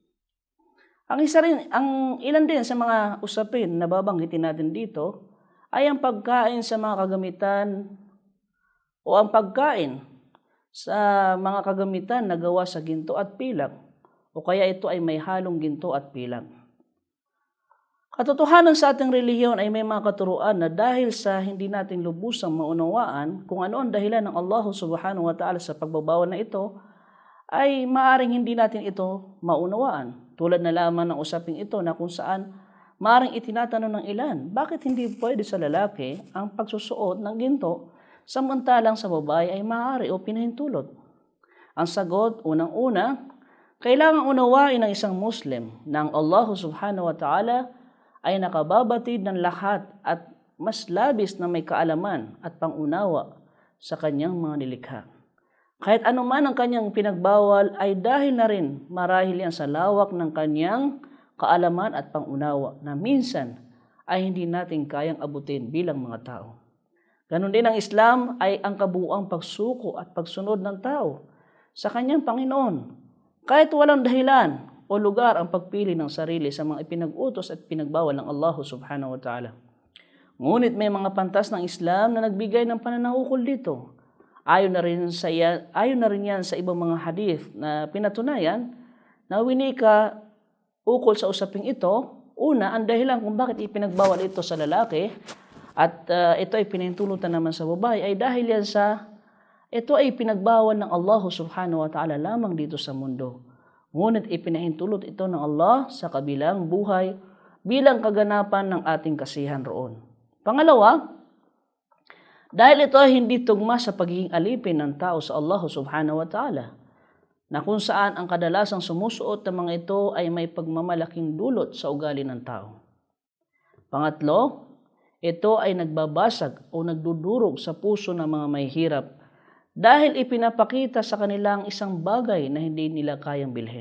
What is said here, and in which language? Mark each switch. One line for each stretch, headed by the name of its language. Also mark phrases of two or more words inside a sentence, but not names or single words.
Filipino: Ang ilan din sa mga usapin na babanggitin natin dito ay ang pagkain sa mga kagamitan o ang pagkain sa mga kagamitan na gawa sa ginto at pilak o kaya ito ay may halong ginto at pilak. Katotohanan sa ating relihiyon ay may mga katuruan na dahil sa hindi natin lubusang maunawaan kung ano ang dahilan ng
Arabic: الله سبحانه وتعالى
Filipino: sa pagbabawal na ito, ay maaring hindi natin ito maunawaan. Tulad na lamang ng usaping ito na kung saan maaring itinatanong ng ilan, bakit hindi pwede sa lalaki ang pagsusuot ng ginto samantalang sa babae ay maaari o pinahintulot? Ang sagot, unang-una, kailangang unawain ng isang Muslim na ang
Arabic: الله سبحانه وتعالى
Filipino: ay nakababatid ng lahat at mas labis na may kaalaman at pangunawa sa kanyang mga nilikha. Kahit anuman ang kanyang pinagbawal ay dahil na rin marahil yan sa lawak ng kanyang kaalaman at pangunawa na minsan ay hindi natin kayang abutin bilang mga tao. Ganon din ang Islam ay ang kabuuang pagsuko at pagsunod ng tao sa kanyang Panginoon. Kahit walang dahilan o lugar ang pagpili ng sarili sa mga ipinag-utos at pinagbawal ng
Arabic: الله سبحانه وتعالى.
Filipino: Ngunit may mga pantas ng Islam na nagbigay ng pananaukol dito. Ayon na rin yan sa ibang mga hadith na pinatunayan na winika ukol sa usaping ito Una, ang dahilan kung bakit ipinagbawal ito sa lalaki at ito ay pinahintulutan naman sa babae ay dahil yan sa ito ay pinagbawal ng
Arabic: الله سبحانه وتعالى
Filipino: lamang dito sa mundo. Ngunit ipinahintulot ito ng Allah sa kabilang buhay bilang kaganapan ng ating kasihan roon. Pangalawa, dahil ito ay hindi tugma sa pagiging alipin ng tao sa
Arabic: الله سبحانه وتعالى,
Filipino: na kung saan ang kadalasang sumusuot ng mga ito ay may pagmamalaking dulot sa ugali ng tao. Pangatlo, ito ay nagbabasag o nagdudurog sa puso ng mga mahihirap dahil ipinapakita sa kanilang isang bagay na hindi nila kayang bilhin.